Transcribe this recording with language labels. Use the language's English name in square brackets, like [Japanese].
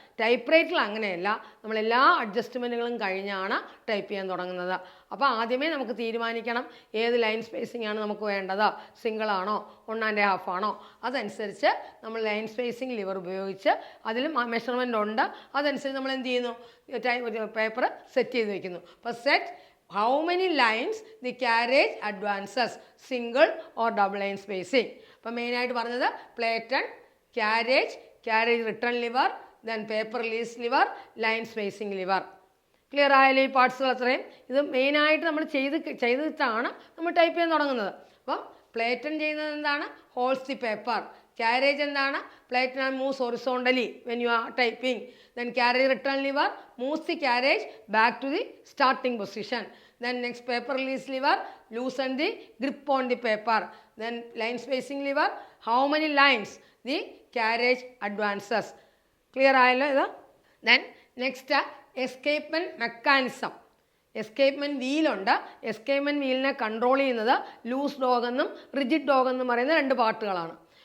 [Malayalam] Type റൈറ്ററിൽ അങ്ങനെയല്ല, നമ്മളെല്ലാ അഡ്ജസ്റ്റ്മെൻറ്റുകളും കഴിഞ്ഞാണ് ടൈപ്പ് ചെയ്യാൻ തുടങ്ങുന്നത്. അപ്പോൾ ആദ്യമേ നമുക്ക് തീരുമാനിക്കണം ഏത് ലൈൻ സ്പേസിംഗ് ആണ് നമുക്ക് വേണ്ടത്. സിംഗിളാണോ 1.5 ആണോ? അതനുസരിച്ച് നമ്മൾ ലൈൻ സ്പേസിങ് ലിവർ ഉപയോഗിച്ച് അതിൽ മെഷർമെൻ്റ് ഉണ്ട്. അതനുസരിച്ച് നമ്മൾ എന്ത് ചെയ്യുന്നു? പേപ്പർ സെറ്റ് ചെയ്ത് വയ്ക്കുന്നു. അപ്പോൾ [English] Set how many lines the carriage advances, single or double line spacing. [Malayalam] അപ്പോൾ മെയിനായിട്ട് പറഞ്ഞത് പ്ലേറ്റൺ, carriage return liver, then paper release liver, line spacing liver. Clear ആയാലും ഈ പാർട്സുകൾ അത്രയും ഇത് മെയിനായിട്ട് നമ്മൾ ചെയ്തിട്ടാണ് നമ്മൾ ടൈപ്പ് ചെയ്യാൻ തുടങ്ങുന്നത്. അപ്പം പ്ലേറ്റൺ ചെയ്യുന്നത് എന്താണ്? [English] Holds the paper. [Malayalam] Carriage എന്താണ്? [English] Platen moves horizontally when you are typing. Then carriage return lever moves the carriage back to the starting position. Then next paper release lever loosen the grip on the paper. Then line spacing lever, how many lines the carriage advances. Clear [Malayalam] ആയല്ലോ ഇത്? [English] Then next escapement mechanism. [Malayalam] Escapement വീലുണ്ട്. Escapement വീലിനെ control ചെയ്യുന്നത് loose dog എന്നും rigid dog എന്നും പറയുന്ന രണ്ട് പാർട്ടുകളാണ്.